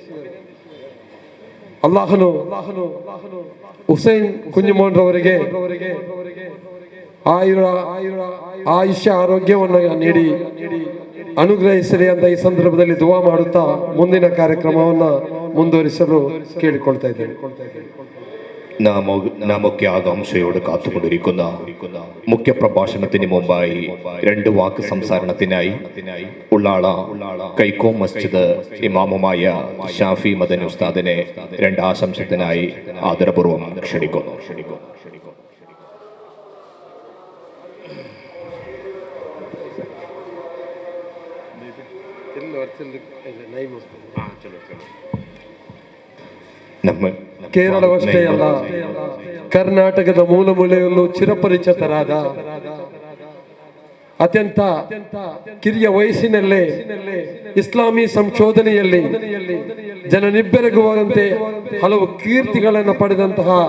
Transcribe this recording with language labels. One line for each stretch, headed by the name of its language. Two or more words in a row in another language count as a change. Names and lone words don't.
Kannada: ಅಲ್ಲಾಹನು ಹುಸೇನ್ ಕುഞ്ഞുമോൻ ರವರಿಗೆ ಆಯುಷ್ಯ ಆರೋಗ್ಯವನ್ನು ನೀಡಿ ಅನುಗ್ರಹಿಸಲಿ ಅಂತ ಈ ಸಂದರ್ಭದಲ್ಲಿ ದುವಾ ಮಾಡುತ್ತಾ ಮುಂದಿನ ಕಾರ್ಯಕ್ರಮವನ್ನು ಮುಂದುವರಿಸಲು ಕೇಳಿಕೊಳ್ತಾ ಇದ್ದೇನೆ.
Malayalam: നാമൊക്കെ ആകാംക്ഷയോട് കാത്തുകൊണ്ടിരിക്കുന്ന മുഖ്യ പ്രഭാഷണത്തിന് മുമ്പായി 2 വാക്ക് സംസാരണത്തിനായി ഉള്ളാള കൈക്കോം മസ്ജിദ് ഇമാമുമായ ഷാഫി മദനി ഉസ്താദിനെ 2 ആശംസത്തിനായി ആദരപൂർവ്വം ക്ഷണിക്കുന്നു.
Kannada: ಕೇರಳವಷ್ಟೇ ಅಲ್ಲ, ಕರ್ನಾಟಕದ ಮೂಲ ಮೂಲೆಯಲ್ಲೂ ಚಿರಪರಿಚಿತರಾದ ಅತ್ಯಂತ ಕಿರಿಯ ವಯಸ್ಸಿನಲ್ಲೇ ಇಸ್ಲಾಮಿ ಸಂಶೋಧನೆಯಲ್ಲಿ ಜನನಿಬ್ಬೆರಗುವಂತೆ ಹಲವು ಕೀರ್ತಿಗಳನ್ನು ಪಡೆದಂತಹ